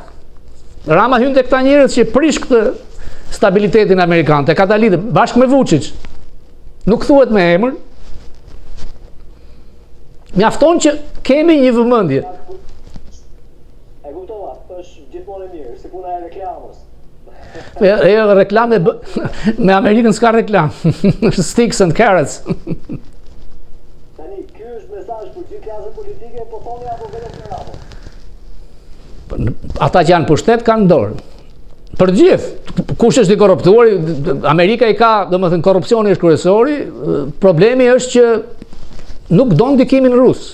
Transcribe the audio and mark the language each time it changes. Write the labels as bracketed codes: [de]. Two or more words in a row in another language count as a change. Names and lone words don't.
[sq] Rama hyn tek këta njerëz që prish këtë stabilitetin amerikan, tek ata lidhë bashkë me Vučić. Nuk thuhet me emër. Mjafton që kemi një vëmendje. E kuptova, është gjithmonë e mirë, si puna e reklamës. Reklame me Amerikën s'ka reklam. [en] Sticks and carrots. [sq] Tani, ky është mesazh për gjithë klasën politike, po thoni apo vetëm për Ramën? Ata që janë pushtet kanë dorë. Për gjithë, kush është i korruptuar, Amerika i ka, domethënë korrupsioni është kryesori, problemi është që nuk don ndikimin rus.